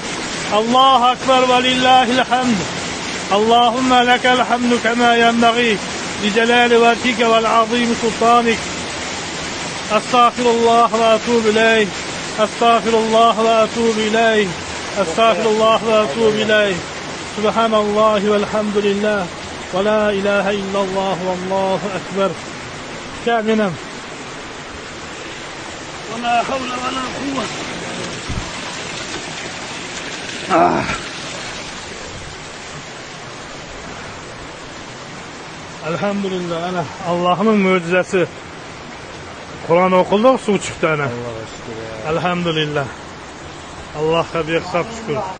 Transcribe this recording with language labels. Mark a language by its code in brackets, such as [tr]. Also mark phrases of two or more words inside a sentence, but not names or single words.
[ar] الله أكبر ولله الحمد. اللهم لك الحمد كما ينبغي لجلال وجهك وعظيم سلطانك. أستغفر الله وأتوب إليه. أستغفر الله وأتوب إليه. أستغفر الله وأتوب إليه. سبحان الله والحمد لله. ولا إله إلا الله والله أكبر كاملا ولا حول ولا قوة. [tr] Elhamdülillah. Allah'ın mucizesi. Kur'an okuduk, su çıktı ana. Elhamdülillah. Allah'a bir hesap şükür.